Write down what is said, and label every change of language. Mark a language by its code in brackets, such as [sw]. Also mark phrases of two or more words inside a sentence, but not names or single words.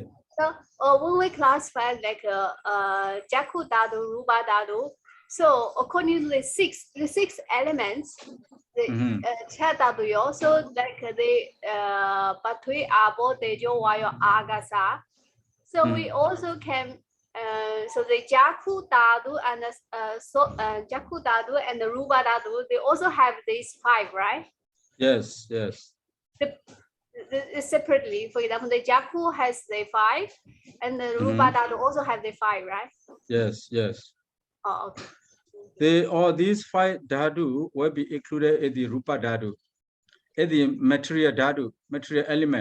[en] So when we classify like [pi] Chakku dhatu, Rupa dhatu, [en] so according to the six elements, the dhatu also like the [pi] Patri, Apo, Tejo, Vayo, Agasa. [en] So we also can so the [pi] Chakku dhatu [en] and [pi] Chakku dhatu [en] and the [pi] Rupa dhatu, [en] they also have these 5, right? Yes. Separately, for example, the Chakku has the 5, and the [pi] Rupa dhatu [en] also have the 5, right? Yes. Oh, okay. all these 5 dhatu will be included in the [pi] rupa dhatu, [en] in the material dhatu, material element.